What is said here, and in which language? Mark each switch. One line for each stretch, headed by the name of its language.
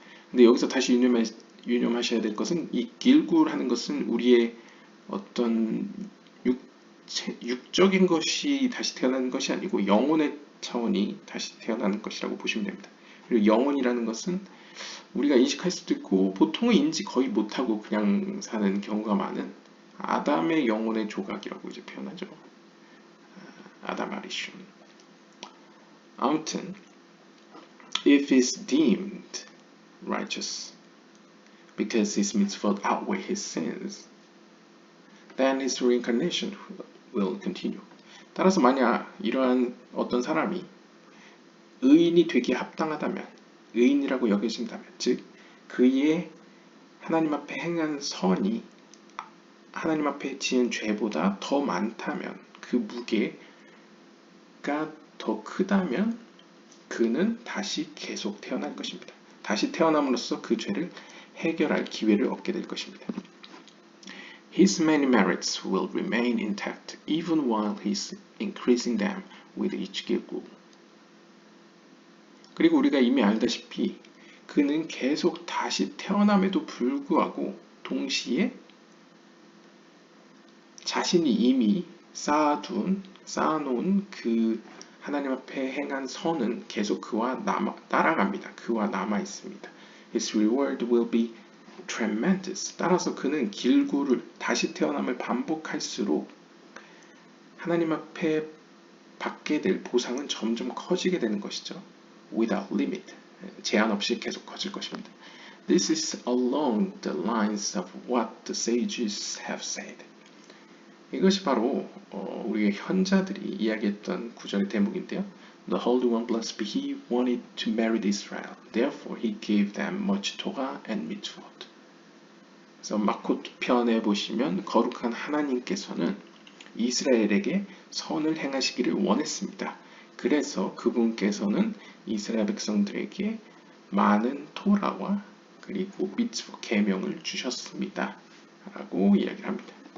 Korean: 근데 여기서 다시 유념하셔야 될 것은 이 길굴하는 것은 우리의 어떤 육적인 것이 다시 태어나는 것이 아니고 영혼의 차원이 다시 태어나는 것이라고 보시면 됩니다. 그리고 영혼이라는 것은 우리가 인식할 수도 있고 보통은 인지 거의 못하고 그냥 사는 경우가 많은 아담의 영혼의 조각이라고 이제 표현하죠. 아담 아리슌. 아무튼
English: if is deemed righteous because his mitzvot outweigh his sins, then his reincarnation will continue.
Korean: 따라서 만약 이러한 어떤 사람이 의인이 되기에 합당하다면, 의인이라고 여겨진다면, 즉 그의 하나님 앞에 행한 선이 하나님 앞에 지은 죄보다 더 많다면, 그 무게가 더 크다면 그는 다시 계속 태어날 것입니다. 다시 태어남으로써 그 죄를 해결할 기회를 얻게 될 것입니다.
English: His many merits will remain intact even while he's increasing them with each Gilgul.
Korean: 그리고 우리가 이미 알다시피 그는 계속 다시 태어남에도 불구하고 동시에 자신이 이미 쌓아놓은 그 하나님 앞에 행한 선은 계속 따라갑니다. 그와 남아 있습니다.
English: His reward will be tremendous.
Korean: 따라서 그는 길구를 다시 태어남을 반복할수록 하나님 앞에 받게 될 보상은 점점 커지게 되는 것이죠.
English: Without limit.
Korean: 제한 없이 계속 커질 것입니다.
English: This is along the lines of what the sages have said.
Korean: 이것이 바로 우리의 현자들이 이야기했던 구절의 대목인데요.
English: The Holy One, blessed be He, wanted to merit Israel. Therefore, He gave them much Torah and mitzvot.
Korean: 그래서 마콧 편에 보시면 거룩한 하나님께서는 이스라엘에게 선을 행하시기를 원했습니다. 그래서 그분께서는 이스라엘 백성들에게 많은 토라와 그리고 미tzvot 계명을 주셨습니다. 라고 이야기를 합니다.